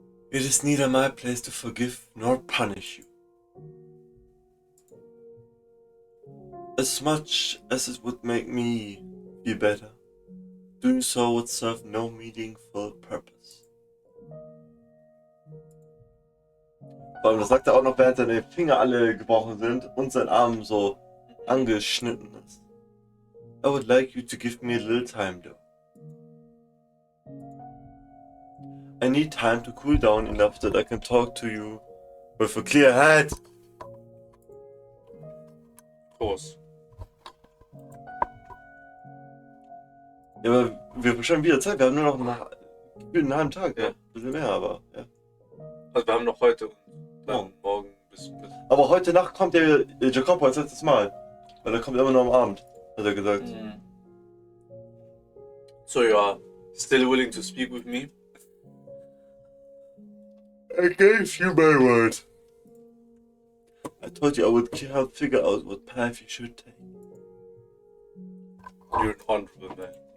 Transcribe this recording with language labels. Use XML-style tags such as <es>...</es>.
<en>It is neither my place to forgive nor punish you. As much as it would make me feel better, doing so would serve no meaningful purpose.</en> <de>Vor allem, das sagt er auch noch, während seine Finger alle gebrochen sind und sein Arm so angeschnitten ist.</de> <en>I would like you to give me a little time though. I need time to cool down enough that I can talk to you with a clear head. Of course.</en> <de>Ja, aber wir bestimmen wieder Zeit. Wir haben nur noch einen halben Tag. Ja. Ein bisschen mehr, aber ja. Also wir haben noch heute und dann morgen bis. Aber heute Nacht kommt der Jacopo als letztes Mal. Weil er kommt immer nur am Abend, hat er gesagt.</de> <en>So you are still willing to speak with me? I gave you my word. I told you I would help figure out what path you should take. You're an honorable man.</en>